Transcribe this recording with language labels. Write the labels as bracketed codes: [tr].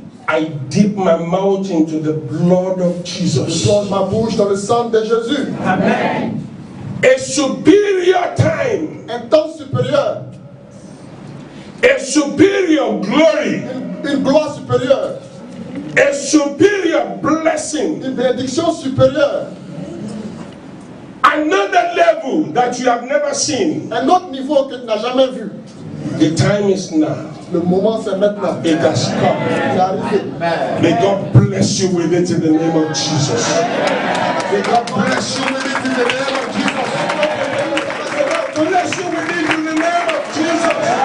[en] I dip my mouth into the blood of [fr] Je [en] Jesus. [fr] plonge ma bouche dans le sang de Jésus. [en] A superior time, [fr] Un temps supérieur, [en] a superior glory, [fr] une gloire supérieure, [en] a superior blessing, [fr] une bénédiction supérieure, [en] another level that you have never seen. [fr] un autre niveau que tu n'as jamais vu. [en] The time is now. [fr] Le moment c'est maintenant. [en] It has come. [fr] C'est arrivé. [en] May God bless you with it in the name of Jesus. May God bless you with it in the name of Jesus. Bless you with it in the name of Jesus.